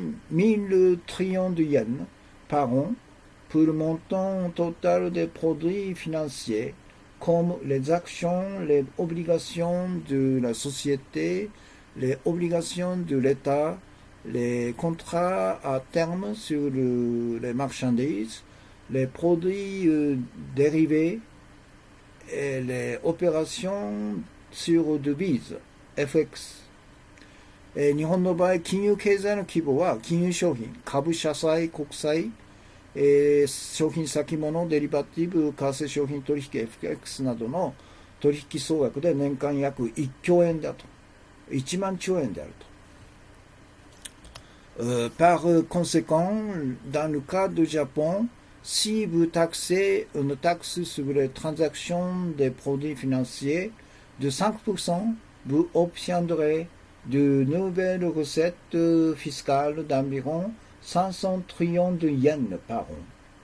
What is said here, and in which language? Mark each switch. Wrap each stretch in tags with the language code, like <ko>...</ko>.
<fr>000 trillions de yens par an, pour le montant total des produits financiers, comme les actions, les obligations de la société, les obligations de l'État, les contrats à terme sur les marchandises, les produits dérivés et les opérations sur devises, FX。</fr> <ja>日本の場合、金融経済の規模は金融商品、株、社債、国債、商品先物、デリバティブ、為替商品取引、FX などの取引総額で年間約1兆円だと。 1万兆円であると。</ja> <fr>Par conséquent, dans le cas du Japon, si vous taxez une taxe sur les transactions des produits financiers de 5%, vous obtiendrez de nouvelles recettes fiscales d'environ 500 trillions de yens par an。</fr>